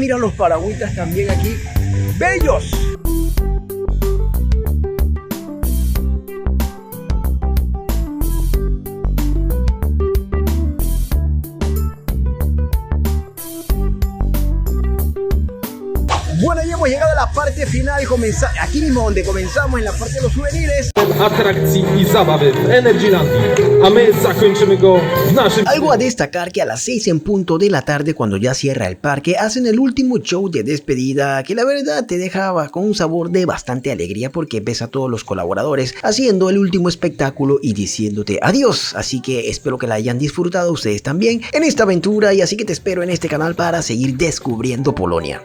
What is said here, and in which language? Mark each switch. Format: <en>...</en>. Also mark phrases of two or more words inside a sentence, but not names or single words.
<es>Mira los paragüitas también aquí, bellos. Bueno, ya hemos llegado a la parte final, aquí mismo donde comenzamos, en la parte de los souvenirs.</es> <pl>Atrakcji i zabawy w Energylandii, a my zakończymy go w naszym...</pl> <es>Algo a destacar que a las 6 en punto de la tarde, cuando ya cierra el parque, hacen el último show de despedida, que la verdad te dejaba con un sabor de bastante alegría, porque ves a todos los colaboradores haciendo el último espectáculo y diciéndote adiós. Así que espero que la hayan disfrutado ustedes también en esta aventura, y así que te espero en este canal para seguir descubriendo Polonia.</es>